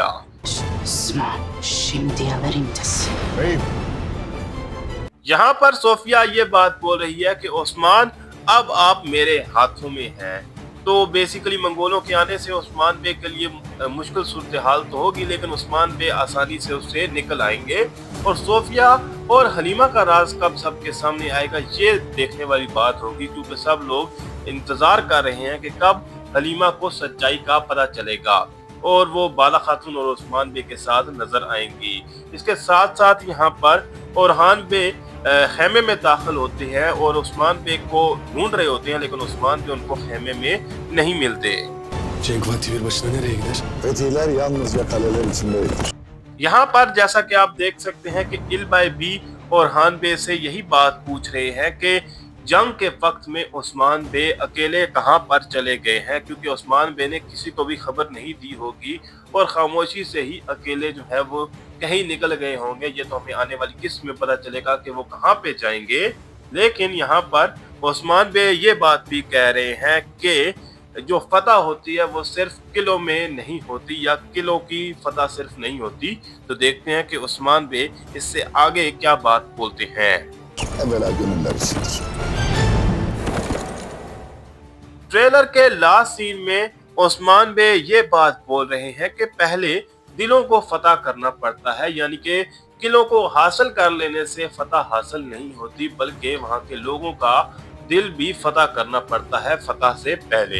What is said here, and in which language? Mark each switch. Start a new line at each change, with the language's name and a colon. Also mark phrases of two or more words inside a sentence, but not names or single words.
Turkish: Osman, şimdi alırım tası. Beyim,
Hindi: यहाँ पर सोफिया ये बात बोल रही है कि उस्मान अब आप मेरे हाथों में हैं। तो बेसिकली मंगोलों के आने से उस्मान बे के लिए मुश्किल सूरत हाल तो होगी, लेकिन उस्मान बे आसानी से उससे निकल आएंगे। और सोफिया और हलीमा का राज कब सबके सामने आएगा ये देखने वाली बात होगी, क्योंकि सब लोग इंतजार कर रहे हैं कि कब हलीमा को सच्चाई का पता चलेगा और वो बाला खातून और उस्मान बे के साथ नजर आएंगी। इसके साथ साथ यहाँ पर ओरहान बे खेमे में दाखिल होते हैं और उस्मान बे को ढूंढ रहे होते हैं, लेकिन उस्मान बे उनको खेमे में नहीं मिलते।
Turkish: Cenk Vakti bir başına nereye gider? fetihler yalnızca kaleler içindeydir.
Hindi: यहाँ पर जैसा कि आप देख सकते हैं कि इल्बाई बी और हान बे से यही बात पूछ रहे हैं कि जंग के वक्त में उस्मान बे अकेले कहाँ पर चले गए हैं, क्योंकि उस्मान बे ने किसी को भी खबर नहीं दी होगी और खामोशी से ही अकेले जो है वो कहीं निकल गए होंगे। ये तो हमें आने वाली किस्त में पता चलेगा कि वो कहाँ पे जाएंगे। लेकिन यहाँ पर उस्मान बे ये बात भी कह रहे हैं कि जो फतह होती है वो सिर्फ किलों में नहीं होती, या किलों की फतह सिर्फ नहीं होती। तो देखते हैं कि उस्मान बे इससे आगे क्या बात बोलते हैं।
Turkish: Evvela gönüller içindir.
Hindi: ट्रेलर के लास्ट सीन में उस्मान बे ये बात बोल रहे हैं कि पहले दिलों को फतह करना पड़ता है, यानी कि किलों को हासिल कर लेने से फतह हासिल नहीं होती, बल्कि वहाँ के लोगों का दिल भी फतह करना पड़ता है फतह से पहले।